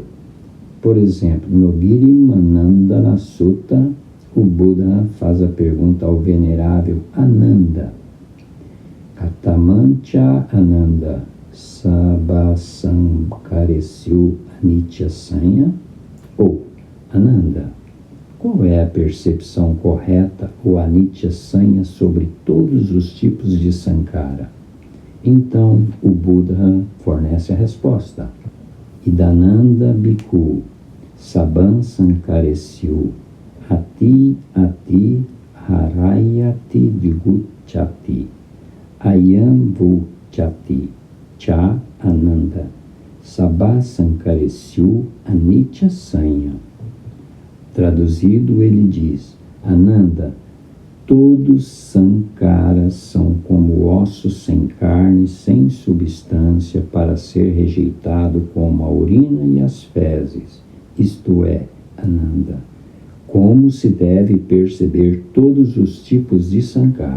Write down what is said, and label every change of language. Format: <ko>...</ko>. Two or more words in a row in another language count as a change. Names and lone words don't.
<pt>Por exemplo, no Girimanandana Sutta, o Buda faz a pergunta ao venerável Ananda:</pt> <pi>Katamancha Ananda Sabasankaresyu Anitya Sanya?</pi> <pt>Ou, Ananda, qual é a percepção correta ou</pt> <pi>Anitya Sanya</pi> <pt>sobre todos os tipos de Sankara? Então, o Buda fornece a resposta.</pt> <pi>Idananda Bhikkhu Saban Sankaresyu Ati Harayati Diguchati Ayam Vuchati Cha Ananda Sabha Sankaresyu Anitya Sanya.</pi> <pt>Traduzido, ele diz: Ananda, todos sankaras são como ossos sem carne, sem substância, para ser rejeitado como a urina e as fezes. Isto é, Ananda, como se deve perceber todos os tipos de sankara.</pt>